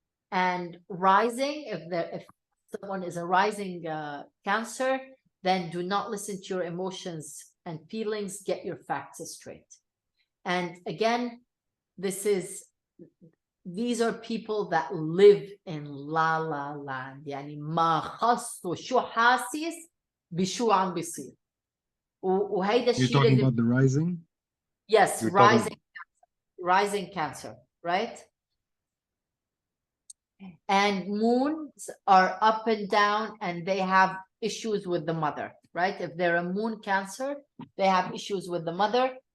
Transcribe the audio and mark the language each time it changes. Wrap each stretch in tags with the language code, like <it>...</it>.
<en>And rising, if someone is a rising Cancer, then do not listen to your emotions and feelings, get your facts straight. And again, these are people that live in la la land.</en> <ar>يعني ما خصه شو حاسس بشو عم بيصير. وهيدا الشيء</ar> <en>You're talking about the rising? Yes, You're rising Cancer, right? And moons are up and down, and they have issues with the mother, right? If they're a moon Cancer, they have issues with the mother.</en>